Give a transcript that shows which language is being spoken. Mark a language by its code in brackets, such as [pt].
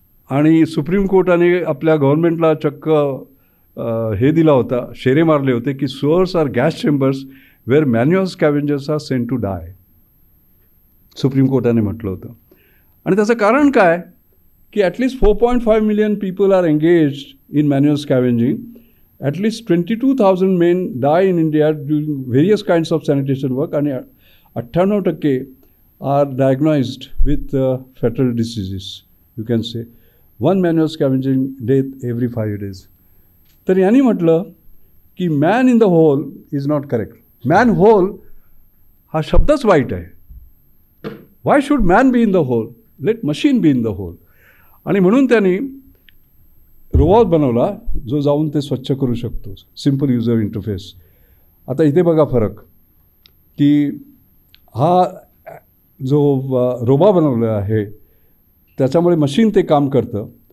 [mr] आणि सुप्रीम कोर्टाने आपल्या गव्हर्नमेंटला चक्क हे दिला होता, शेरे मारले होते की [en] Sewers are gas chambers where manual scavengers are sent to die. [mr] Supreme कोर्टाने म्हटलं होतं. आणि त्याचं कारण काय की [en] At least 4.5 million people are engaged in manual scavenging. At least 22,000 men die in India doing various kinds of sanitation work, and 98% are diagnosed with fatal diseases. You can say 1 manual scavenging death every 5 days. [mr] तर यांनी म्हटलं की [en] Man in the hole is not correct. [mr] Man hole हा शब्दच वाईट आहे. [en] Why should man be in the hole, let machine be in the hole. [mr] आणि म्हणून त्यांनी रोबॉट बनवला जो जाऊन ते स्वच्छ करू शकतो, सिम्पल युजर इंटरफेस. आता इथे बघा फरक की हा जो रोबा बनवला आहे त्याच्यामुळे मशीन ते काम करतं.